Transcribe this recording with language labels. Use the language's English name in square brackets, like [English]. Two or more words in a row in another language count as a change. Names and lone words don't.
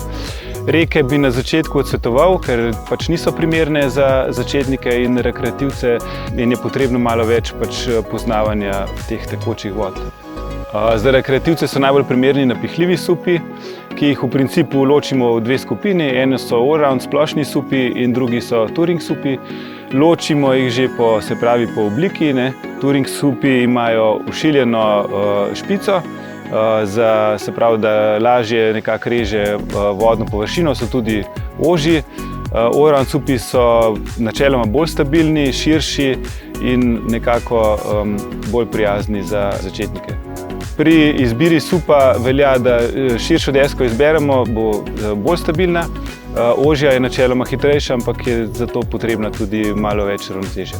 [Slovenian] Reke bi na začetku odsvetoval, ker pač niso primerne za začetnike in rekreativce in je potrebno malo več poznavanja teh tekočih vod. Za rekreativce so najbolj primerni napihljivi supi, ki jih v principu ločimo v dve skupini. Eno so all-round splošni supi in drugi so touring supi. Ločimo jih že po obliki. Touring supi imajo ušiljeno špico, da lažje nekako reže vodno površino, so tudi ožji. All-round supi so načeloma bolj stabilni, širši in nekako bolj prijazni za začetnike. Pri izbiri supa velja, da širšo desko izberemo, bo bolj stabilna. Ožja je načeloma hitrejša, ampak je zato potrebna tudi malo več ravnotežja.